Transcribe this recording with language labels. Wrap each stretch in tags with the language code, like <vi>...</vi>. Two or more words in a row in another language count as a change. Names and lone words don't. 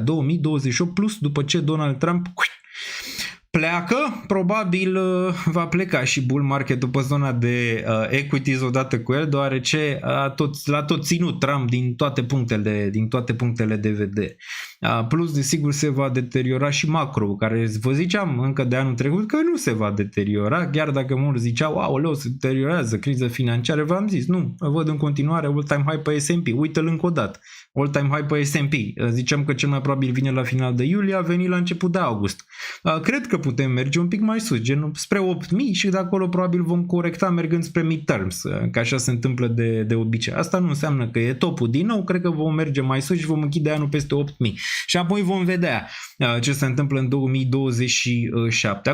<ro>2028 plus, după ce Donald Trump pleacă, probabil va pleca și</ro> <en>bull market-ul</en> <ro>pe zona de equities odată cu el, deoarece l-a tot ținut Trump din toate punctele de vedere. Plus, desigur, se va deteriora și macro, care vă ziceam încă de anul trecut că nu se va deteriora, chiar dacă mulți ziceau, aoleu, se deteriorează, criză financiară, v-am zis, nu, văd în continuare</ro> <en>all-time high</en> <ro>pe S&P, uite-l încă o dată,</ro> <en>all-time high</en> <ro>pe S&P, ziceam că cel mai probabil vine la final de iulie, a venit la început de august. Cred că putem merge un pic mai sus, gen spre 8000 și de acolo probabil vom corecta mergând spre midterms, că așa se întâmplă de obicei. Asta nu înseamnă că e topul din nou, cred că vom merge mai sus și vom închide anul peste 8000 și apoi vom vedea ce se întâmplă în 2027.</ro>